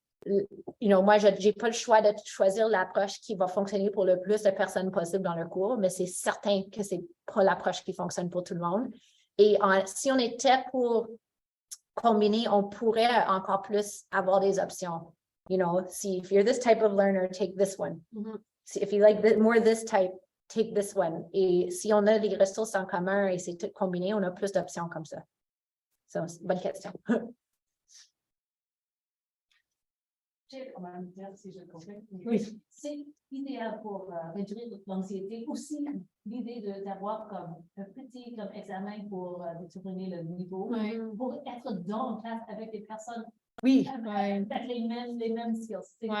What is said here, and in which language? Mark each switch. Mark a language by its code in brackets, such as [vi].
[fr] Moi, je n'ai pas le choix de choisir l'approche qui va fonctionner pour le plus de personnes possible dans le cours, mais c'est certain que ce n'est pas l'approche qui fonctionne pour tout le monde. Et si on était pour combiner, on pourrait encore plus avoir des options. [en] If you're this type of learner, take this one. If you like more this type, take this one. [fr] Et si on a des ressources en commun et c'est tout combiné, on a plus d'options comme ça. C'est une bonne question. On va me dire si je comprends. Oui. C'est idéal pour réduire l'anxiété. Aussi, l'idée d'avoir comme un petit examen pour déterminer le niveau, pour être dans la classe avec des personnes avec les mêmes skills.